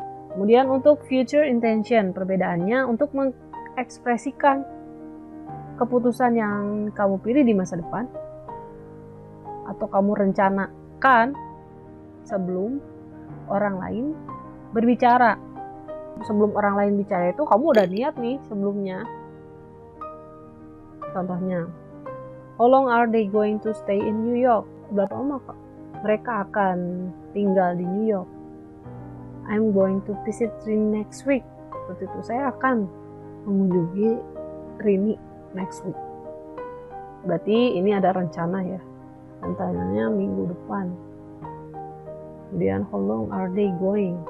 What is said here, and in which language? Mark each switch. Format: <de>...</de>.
<id>Kemudian untuk future intention, perbedaannya untuk mengekspresikan keputusan yang kamu pilih di masa depan, atau kamu rencanakan sebelum orang lain berbicara. Sebelum orang lain bicara itu kamu udah niat nih sebelumnya. Contohnya,</id> <en>how long are they going to stay in New York?</en> <id>Berapa lama kok mereka akan tinggal di New York?</id> <en>I'm going to visit Rini next week.</en> <id>Seperti itu, saya akan mengunjungi Rini</id> <en>next week.</en> <id>Berarti ini ada rencana ya. Rencananya minggu depan. Kemudian,</id> <en>how long are they going?</en>